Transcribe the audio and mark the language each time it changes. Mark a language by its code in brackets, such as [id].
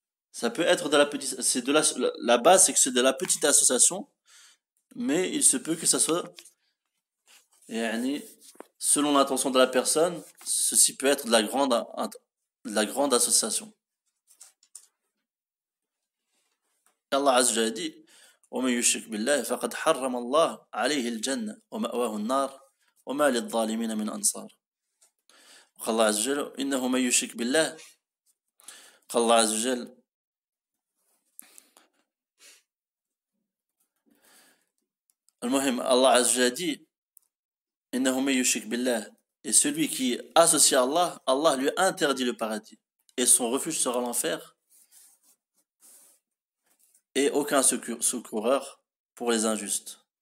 [fr] Ça peut être de la petite, c'est de la base, c'est que c'est de la petite association, mais il se peut que ça soit, selon l'intention de la personne, ceci peut être de la grande association. [ar] Allah Azza wa Jalla dit: ومن يشرك بالله فقد حرم الله عليه الجنة ومأواه النار وما للظالمين من أنصار. قال الله عز وجل: إنه من يشرك بالله. قال الله عز وجل: المهم [fr] Allah Azza wa Jalla dit [ar] إنه من يشرك بالله, [fr] et celui qui associe à Allah, Allah lui interdit le paradis et son refuge sera l'enfer et aucun secoureur pour les injustes.